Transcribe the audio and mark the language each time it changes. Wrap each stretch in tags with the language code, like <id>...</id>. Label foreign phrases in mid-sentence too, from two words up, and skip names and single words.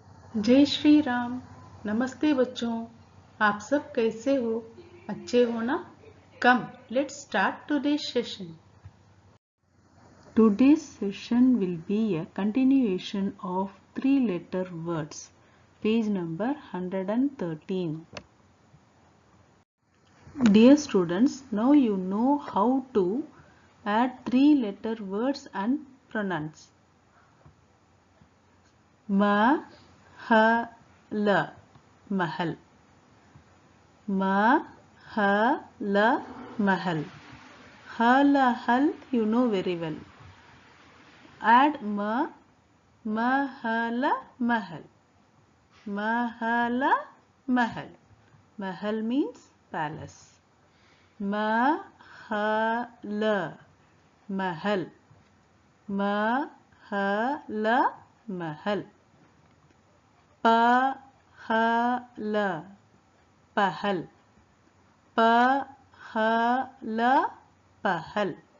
<hi>जय श्री राम। नमस्ते बच्चों, आप सब कैसे हो? अच्छे हो ना?</hi> <en>Come, let's start today's session. Today's session will be a continuation of three-letter words. Page number 113. Dear students, now you know how to add three-letter words and pronouns.</en> <hi>म, ह, ल, महल. म, ह, ल, महल. ह, ल, हल,</hi> <en>you know very well. Add</en> <hi>म, ह, ल, महल. म, ह, ल, महल.</hi> <en>Mahal means palace.</en> <hi>म, ह, ल, महल. म, ह, ल, महल. प, ह, ल, पहल. प, ह, ल, पहल.</hi>